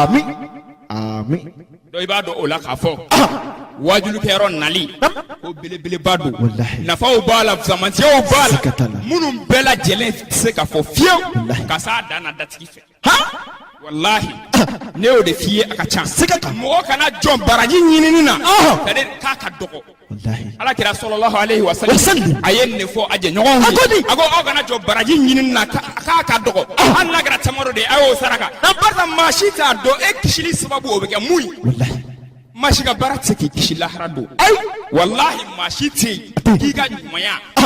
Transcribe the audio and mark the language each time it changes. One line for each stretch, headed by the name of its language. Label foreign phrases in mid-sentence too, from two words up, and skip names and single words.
Bambara: amin dɔ i b'a dɔn o la k'a fɔ wajulukɛyɔrɔ nali ko belebeleba don nafaw b'a la zamantiyaw b'a la minnu bɛɛ lajɛlen tɛ se ka fɔ fiyewu ka s'a dan na datigi fɛ wallahi ne y'o de f'i ye a ka ca mɔgɔ kana jɔn baraji ɲinini na c'est-à-dire k'a ka dɔgɔ ala kira
Arabic: صلى الله عليه وسلم
Bambara: a ye nin fɔ a jɛɲɔgɔnw ye a ko aw kana jɔ baraji ɲinini na k'a ka dɔgɔ hali n'a kɛra tamaro de ye a y'o saraka barisa maa si t'a dɔn e kisili sababu o bɛ kɛ mun ye maa si ka baara tɛ se k'i kisi lahara don wallahi maa si tɛ yen k'i ka ɲumanya walima